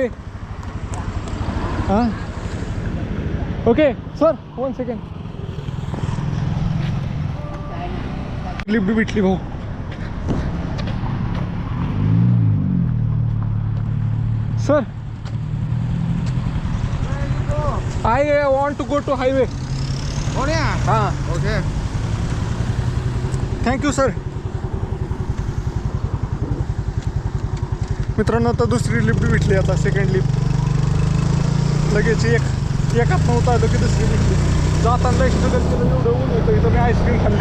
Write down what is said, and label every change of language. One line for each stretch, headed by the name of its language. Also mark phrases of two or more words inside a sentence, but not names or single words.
English: हां okay sir 1 second.
Marathi: लिफ्ट भेटली भाऊ.
English: sir I want to go to highway.
Thai: โอ้เนี่ย हां โอเค
English: thank you sir.
Marathi: मित्रांनो आता दुसरी लिफ्ट भेटली. आता
English: second lift
Marathi: लगेच एकात नव्हता आलं की दुसरी भेटली. जाताना स्ट्रगल केलं एवढं ऊन होतं. इथं मी आईस्क्रीम खाल्ली.